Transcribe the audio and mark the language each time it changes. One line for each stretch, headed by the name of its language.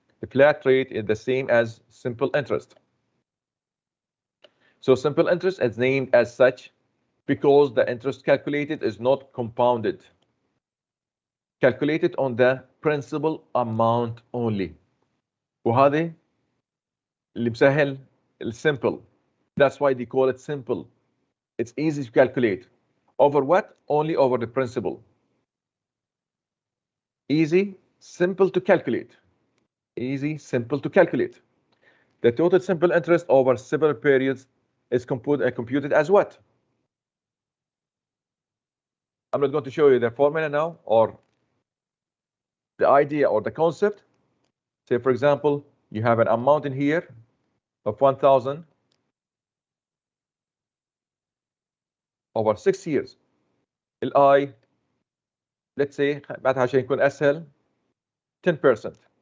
English: The flat rate is the same as simple interest. So simple interest is named as such because the interest calculated is not compounded. Calculated on the principal amount only.
Arabic: وهذا اللي بسهل simple.
English: That's why they call it simple. It's easy to calculate. Over what? Only over the principal. Easy, simple to calculate. Easy, simple to calculate. The total simple interest over several periods is computed as what? I'm not going to show you the formula now or the idea or the concept. Say, for example, you have an amount in here of 1,000 over 6 years. I, let's say,
Arabic: بعدها عشان يكون أسهل 10%.